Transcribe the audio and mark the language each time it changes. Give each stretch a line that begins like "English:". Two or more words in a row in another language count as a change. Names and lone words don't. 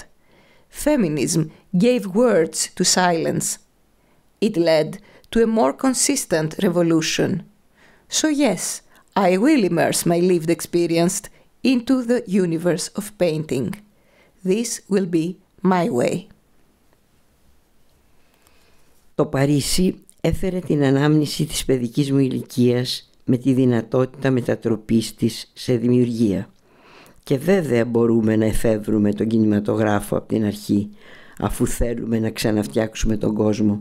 English: Feminism gave words to silence. It led to a more consistent revolution. So yes, I will immerse my lived experience into the universe of painting. This will be my way.
Greek: Το Παρίσι έφερε την ανάμνηση της παιδικής μου ηλικίας με τη δυνατότητα μετατροπής της σε δημιουργία. Και βέβαια μπορούμε να εφεύρουμε τον κινηματογράφο από την αρχή, αφού θέλουμε να ξαναφτιάξουμε τον κόσμο.